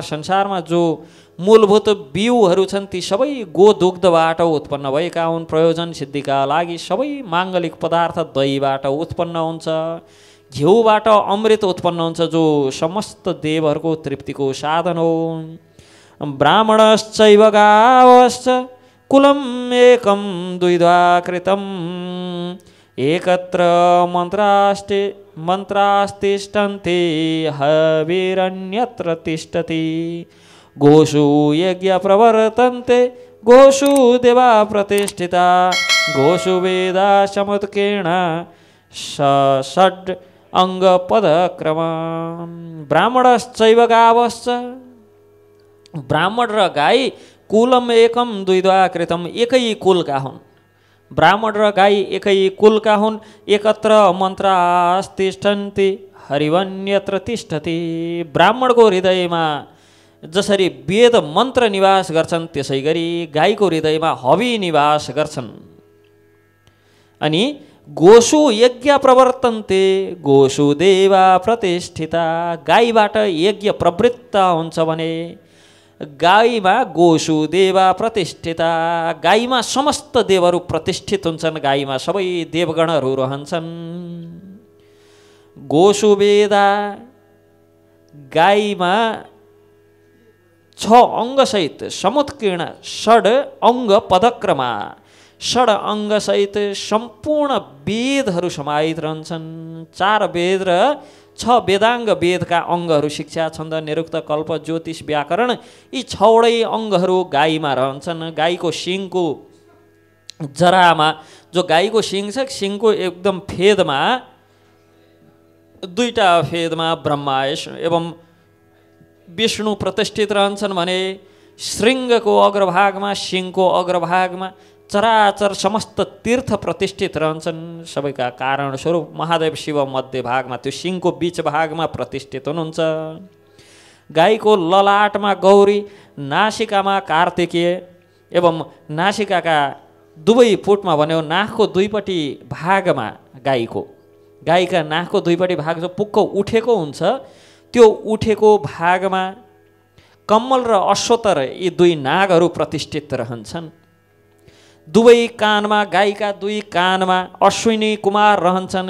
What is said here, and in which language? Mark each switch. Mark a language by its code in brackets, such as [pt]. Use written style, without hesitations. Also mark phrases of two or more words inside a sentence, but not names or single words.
[ne] संसारमा जो मूलभूत बिउहरू छन् ती सबै गोदुग्धबाट उत्पन्न भएका हुन्। प्रयोजन सिद्धिका लागि सबै माङ्गलिक पदार्थ दहीबाट उत्पन्न हुन्छ। घिउबाट अमृत उत्पन्न हुन्छ जो समस्त देवहरूको तृप्तिको साधन हो। [sa] ब्राह्मणश्चैव गावश्च कुलम् एकं द्विधा कृतम् एकत्र मन्त्रास्तिष्ठन्ते हविरन्यत्र तिष्ठति गोषु यज्ञ प्रवर्तन्ते गोषु देवा प्रतिष्ठिता गोषु वेदा समुत्कीर्ण षड् अङ्गपदक्रम। ब्राह्मणश्चैव गावश्च, [ne] ब्राह्मण र गाई [sa] कुलम एकम द्विधा कृतम, [ne] एकै कुलका हुन्। ब्राह्मण र गाई एकै कुलका हुन्। [sa] एकत्र मन्त्रास्तिष्ठन्ति हरिवन्यत्र तिष्ठति। [ne] ब्राह्मणको हृदयमा जसरी वेद मन्त्र निवास गर्छन् त्यसै गरी गाईको हृदयमा हवि निवास गर्छन्। अनि [sa] गोषु यज्ञ प्रवर्तन्ते गोषु देवा प्रतिष्ठिता, [ne] गाईबाट यज्ञ प्रवृत्त हुन्छ भने गाईमा [sa] गोषु देवा प्रतिष्ठिता, [ne] गाईमा समस्त देवहरू प्रतिष्ठित हुन्छन्। गाईमा सबै देवगणहरू रहन्छन्। [sa] गोषु वेदा, [ne] गाईमा 6 अङ्गसहित [sa] समुत्कीर्ण षड् अङ्ग पदक्रमा, [ne] षड् अङ्गसहित सम्पूर्ण वेदहरू समाहित रहन्छन्। 4 वेद र 6 वेदाङ्ग वेदका अङ्गहरू शिक्षा, छन्द, निरुक्त, कल्प, ज्योतिष, व्याकरण, यी 6वटै अङ्गहरू गाईमा रहन्छन्। गाईको सिङको जरामा, जो गाईको सिङ छ, सिङको एकदम फेदमा 2टा फेदमा ब्रह्मा एवं विष्णु प्रतिष्ठित रहन्छन् भने श्रृङ्गको अग्रभागमा, सिङको अग्रभागमा चराचर समस्त तीर्थ प्रतिष्ठित रहन्छन्। सबैका कारण स्वरूप महादेव शिव मध्य भागमा, त्यो सिङको बीच भागमा प्रतिष्ठित हुनुहुन्छ। गाईको ललाटमा गौरी, नासिकामा कार्तिकेय एवं नासिकाका दुवै पुटमा भन्यो नाकको दुईपट्टि भागमा गाईका नाकको दुईपट्टि भाग जो पुक्क उठेको हुन्छ त्यो उठेको भागमा कम्मल र अश्वतर यी 2 नागहरू प्रतिष्ठित रहन्छन्। दुवै कानमा, गाईका 2 कानमा अश्विनी कुमार रहन्छन्।